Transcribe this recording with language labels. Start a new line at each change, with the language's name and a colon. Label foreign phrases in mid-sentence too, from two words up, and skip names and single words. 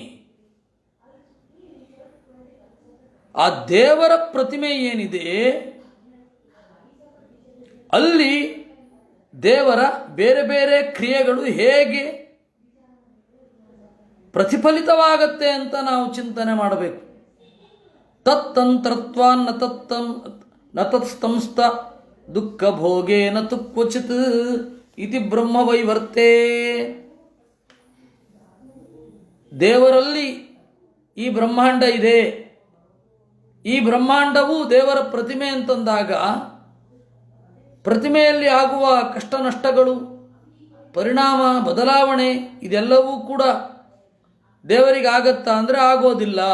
Kannada: ಆ ದೇವರ ಪ್ರತಿಮೆ ಏನಿದೆ ಅಲ್ಲಿ ದೇವರ ಬೇರೆ ಬೇರೆ ಕ್ರಿಯೆಗಳು ಹೇಗೆ ಪ್ರತಿಫಲಿತವಾಗತ್ತೆ ಅಂತ ನಾವು ಚಿಂತನೆ ಮಾಡಬೇಕು.
Sanskrit: ತತ್ತಂತ್ರತ್ವಾನ್ ನ ತತ್ಸ್ತಂಸ್ತ ದುಃಖ ಭೋಗೇನ ತು ಕ್ವಚಿತ್ ಇತಿ ಬ್ರಹ್ಮವೈವರ್ತೆ.
Kannada: ದೇವರಲ್ಲಿ ಈ ಬ್ರಹ್ಮಾಂಡ ಇದೆ, ಈ ಬ್ರಹ್ಮಾಂಡವು ದೇವರ ಪ್ರತಿಮೆ ಅಂತಂದಾಗ ಪ್ರತಿಮೆಯಲ್ಲಿ ಆಗುವ ಕಷ್ಟ ನಷ್ಟಗಳು, ಪರಿಣಾಮ, ಬದಲಾವಣೆ ಇದೆಲ್ಲವೂ ಕೂಡ ದೇವರಿಗಾಗತ್ತಾ ಅಂದರೆ ಆಗೋದಿಲ್ಲ.